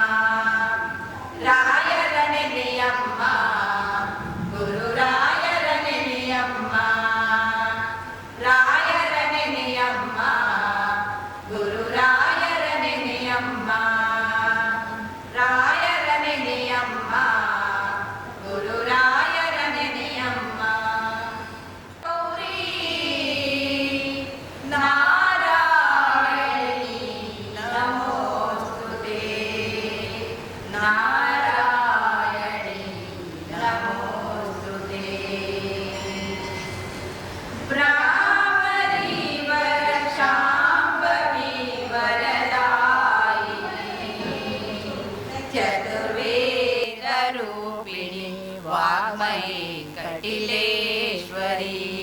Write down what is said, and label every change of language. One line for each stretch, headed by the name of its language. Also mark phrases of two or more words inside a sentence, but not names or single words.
Kannada: ರಾಯರ ನೆನೆಯಮ್ಮ ಗುರುರಾಯರ ನೆನೆಯಮ್ಮ ರಾಯರ ನೆನೆಯಮ್ಮ ಗುರುರಾಯರ ನೆನೆಯಮ್ಮ ರಾಯರ ನೆನೆಯಮ್ಮ ಗುರುರಾಯರ ನೆನೆಯಮ್ಮ ಗೌರಿ
Sanskrit: ನಾರಾಯಣಿ ನಮೋಸ್ತುತೇ ನಾರಾಯಣಿ ನಮೋಸ್ತುತೇ ಬ್ರಾಹ್ಮಣಿ ವರಶಾಂಭವಿ ವರದಾಯಿನಿ ಚತುರ್ವೇದ ರೂಪಿಣಿ ವಾಗ್ಮಯಿ ಕಟಿಲೇಶ್ವರಿ